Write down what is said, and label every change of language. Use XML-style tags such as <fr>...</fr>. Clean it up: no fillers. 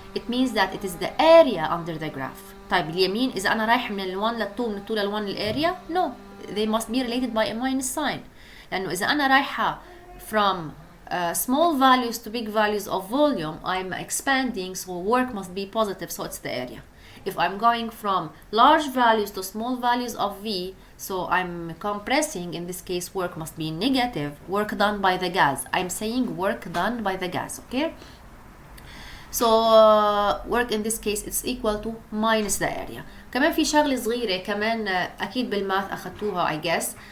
<en>It means that it is the area under the graph.</en> <ar>طيب اليمين إذا أنا رايح من ال1 لل2 من ال2 لل1 الاريا</ar> <en>no, they must be related by a minus sign.</en> <ar>لأنه إذا أنا رايحة</ar> <en>from small values to big values of volume, I'm expanding, so work must be positive, so it's the area. If I'm going from large values to small values of V, so I'm compressing, in this case work must be negative, work done by the gas. I'm saying work done by the gas, okay? So work in this case it's equal to minus the area.</en> <ar>كمان في شغلة صغيرة كمان أكيد بالماث أخدتوها</ar> <en>I guess.</en>